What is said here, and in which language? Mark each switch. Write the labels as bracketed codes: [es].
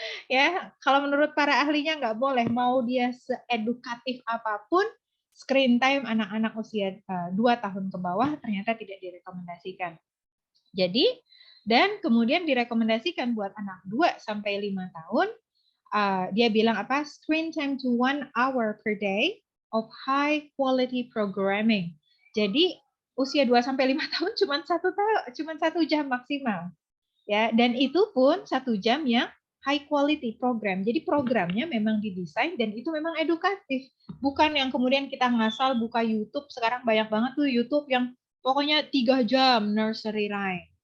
[id] Ya, kalau menurut para ahlinya nggak boleh. Mau dia seedukatif apapun, screen time anak-anak usia 2 tahun ke bawah ternyata tidak direkomendasikan. Jadi dan kemudian direkomendasikan buat anak 2 sampai 5 tahun, dia bilang apa? [en] Screen time to 1 hour per day of high quality programming. [id] Jadi usia 2 sampai 5 tahun cuma 1 jam maksimal. Ya, dan itu pun 1 jam yang [en] high quality program. [id] Jadi programnya memang didesain dan itu memang edukatif. Bukan yang kemudian kita ngasal buka YouTube, sekarang banyak banget tuh YouTube yang pokoknya 3 jam nursery rhyme.